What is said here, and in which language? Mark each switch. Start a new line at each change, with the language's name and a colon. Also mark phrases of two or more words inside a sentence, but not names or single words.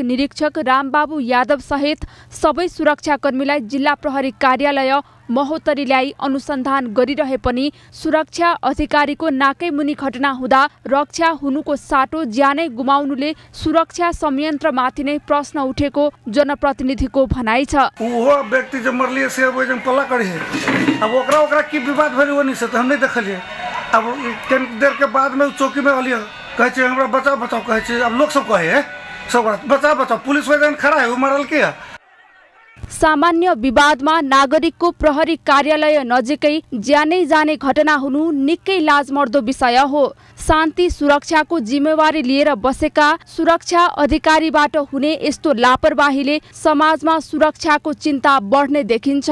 Nepali: निरीक्षक रामबाबु यादव सहित सबै सुरक्षाकर्मीलाई जिल्ला प्रहरी कार्यालय महोत्तरी ल्याई अनुसन्धान गरिरहे पनि सुरक्षा अधिकारीको नाकै मुनि घटना हुँदा रक्षा हुनुको साटो ज्यानै गुमाउनुले सुरक्षा संयन्त्रमाथि नै प्रश्न उठेको जनप्रतिनिधिको भनाइ छ।
Maithili: वो व्यक्ति जो मरलिए से वो जन पल्ला करे है, अब ओकरा की विवाद भइल वो नहीं से हम नहीं देखलिए। अब कई देर के बाद में चौकी में अलिए कहे छे हमरा बचाओ बचाओ कहे छे। अब लोग सब कहे है सब बचाओ बचाओ, पुलिस वजन खड़ा है वो मरल के।
Nepali: सामान्य विवादमा नागरिकको प्रहरी कार्यालय नजिकै ज्यानै जाने घटना हुनु निकै लाजमर्दो विषय हो। शान्ति सुरक्षाको जिम्मेवारी लिएर बसेका सुरक्षा अधिकारीबाट हुने यस्तो लापरवाहीले समाजमा सुरक्षाको चिन्ता बढ्ने देखिन्छ।